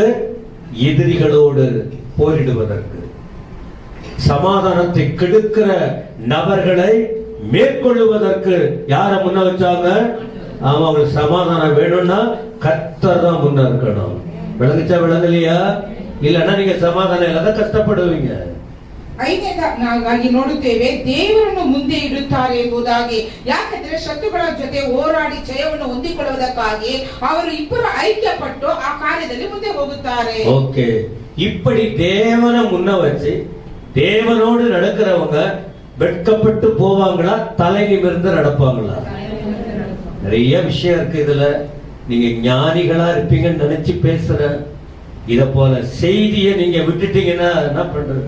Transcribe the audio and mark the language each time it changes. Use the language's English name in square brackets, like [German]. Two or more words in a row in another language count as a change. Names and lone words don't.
[Tamil] எதிரிகளோடு போரிடுவதற்கு, சமாதானத்தை கெடுக்கிற நபர்களை மேற்கொள்ளுவதற்கு. யார முன்ன வச்சாங்க? ஆமா, அவங்களுக்கு சமாதானம் வேணும்னா கர்த்தர் தான் முன்ன இருக்கணும். விளங்குச்சா விளங்கலையா? இல்லன்னா நீங்க சமாதான இல்லாத கஷ்டப்படுவீங்க. [Kannada] ಐದನೇದಾಗಿ ನೋಡುತ್ತೇವೆ, ದೇವರನ್ನು ಮುಂದೆ ಇಡುತ್ತಾರೆ ಎಂಬುದಾಗಿ. ಯಾಕಂದ್ರೆ ಶತ್ರುಗಳ ಜೊತೆ ಹೋರಾಡಿ ಜಯವನ್ನು ಹೊಂದಿಕೊಳ್ಳುವುದಕ್ಕಾಗಿ ಅವರು ಇಬ್ಬರು ಐಕ್ಯಪಟ್ಟು ಆ ಕಾರ್ಯದಲ್ಲಿ ಮುಂದೆ ಹೋಗುತ್ತಾರೆ. [Tamil] ஓகே, இப்படி தேவனை முன்ன வச்சு தேவனோடு நடக்கிறவங்க வெட்கப்பட்டு போவாங்களா, தலை நிமிர்ந்து நடப்பாங்களா? நிறைய விஷயம் இருக்கு இதுல. நீங்க ஞானிகளா இருப்பீங்கன்னு நினைச்சு பேசுற இத போல செய்தியை நீங்க விட்டுட்டீங்கன்னா என்ன பண்றது?